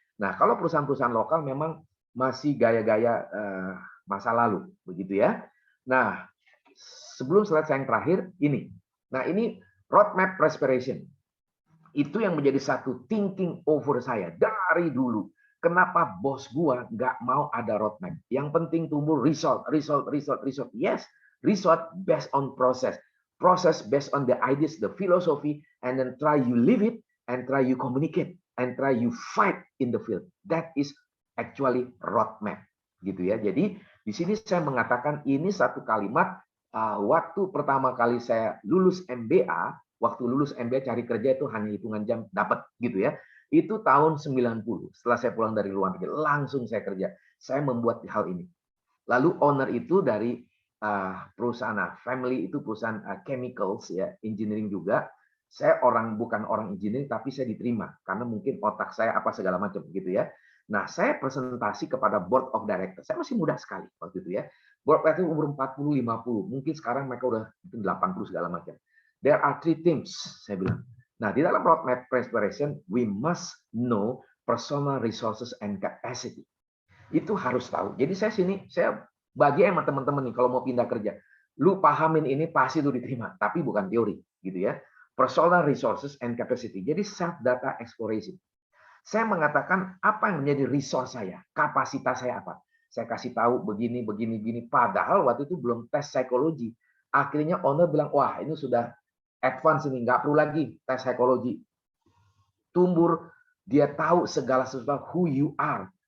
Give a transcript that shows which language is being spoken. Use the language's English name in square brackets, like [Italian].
[Indonesian] Nah, kalau perusahaan-perusahaan lokal memang masih gaya-gaya masa lalu, begitu ya. Nah, sebelum slide saya yang terakhir ini. Nah, ini roadmap perspiration. Itu yang menjadi satu thinking over saya dari dulu. Kenapa bos gua nggak mau ada roadmap? Yang penting tumbuh result. [English] Yes, result based on process. Process based on the ideas, the philosophy, and then try you live it, and try you communicate, and try you fight in the field. That is actually roadmap. [Indonesian] Gitu ya. Jadi di sini saya mengatakan ini satu kalimat waktu pertama kali saya lulus MBA, waktu lulus MBA cari kerja itu hanya hitungan jam dapat gitu ya. Itu tahun 90. Setelah saya pulang dari luar negeri, langsung saya kerja. Saya membuat hal ini. Lalu owner itu dari perusahaan family itu perusahaan chemicals ya, engineering juga. Saya bukan orang engineering tapi saya diterima karena mungkin otak saya apa segala macam gitu ya. Nah, saya presentasi kepada board of directors. Saya masih muda sekali waktu itu ya. Board itu umur 40, 50. Mungkin sekarang mereka udah 80 segala macam. [English] There are three things, [Indonesian] saya bilang. Nah, di dalam [English] roadmap perspiration, we must know personal resources and capacity. [Indonesian] Itu harus tahu. Jadi saya bagi sama teman-teman nih, kalau mau pindah kerja, lu pahamin ini pasti lu diterima, tapi bukan teori, gitu ya. [English] Personal resources and capacity. Jadi self data exploration. [Indonesian] Saya mengatakan apa yang menjadi resource saya, kapasitas saya apa. Saya kasih tahu begini. Padahal waktu itu belum tes psikologi. Akhirnya owner bilang, wah ini sudah advance ini, nggak perlu lagi tes psikologi. Tumbuh, dia tahu segala sesuatu [English] who you are.